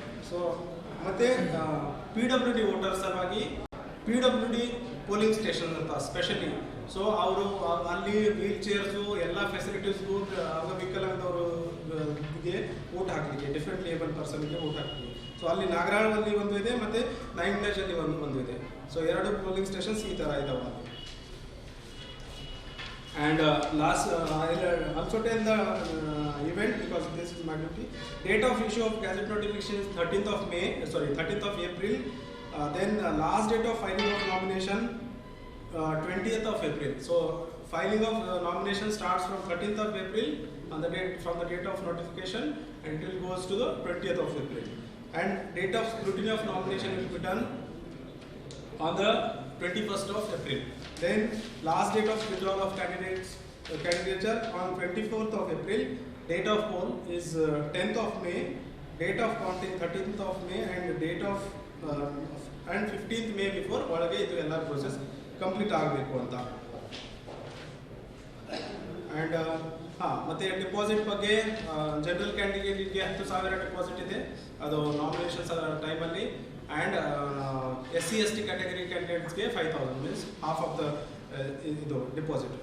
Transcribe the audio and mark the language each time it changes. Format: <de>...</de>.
<kn>So ಮತ್ತು PWD voters ಸಲುವಾಗಿ PWD polling station ಅಂತ ಸ್ಪೆಷಲಿ. ಸೊ ಅವರು ಅಲ್ಲಿ ವೀಲ್ ಚೇರ್ಸು ಎಲ್ಲ ಫೆಸಿಲಿಟೀಸ್ಗೂ ಅಂಗವಿಕಲಾಂಗದವ್ರಿಗೆ ವೋಟ್ ಹಾಕಲಿಕ್ಕೆ, ಡಿಫ್ರೆಂಟ್ ಏಬಲ್ ಪರ್ಸನ್ಗೆ ವೋಟ್ ಹಾಕಲಿಕ್ಕೆ. ಸೊ ಅಲ್ಲಿ ನಾಗರಾಳಲ್ಲಿ ಒಂದು ಇದೆ ಮತ್ತು 9 ವಿಲೇಜಲ್ಲಿ ಒಂದು ಇದೆ. ಸೊ 2 ಪೋಲಿಂಗ್ ಸ್ಟೇಷನ್ಸ್ ಈ ಥರ ಇದಾವೆ.</kn> <en>And last, I'll also tell the event because this is my duty. Date of issue of Gazette notification is 13th of April. Then last date of filing of nomination 20th of April. So filing of nomination starts from 13th of April from the date of notification until goes to the 20th of April. And date of scrutiny of nomination will be done on the 21st of April. Then last date of withdrawal of candidature on 24th of April. Date of poll is 10th of May. Date of counting 13th of May and date of and 15th May before</en> <kn>ಒಳಗೆ ಇದು ಎಲ್ಲ</kn> <en>process complete</en> <kn>ಆಗಬೇಕು ಅಂತ. And ಮತ್ತೆ deposit ಬಗ್ಗೆ general ಕ್ಯಾಂಡಿಡೇಟ್ಗೆ 10,000 deposit ಇದೆ, ಅದು nominations ಟೈಮಲ್ಲಿ. And SC/ST category ಕ್ಯಾಂಡಿಡೇಟ್ಸ್ಗೆ 5,000</kn> <en>means half of the</en> <kn>ಇದು ಡಿಪಾಸಿಟ್.</kn>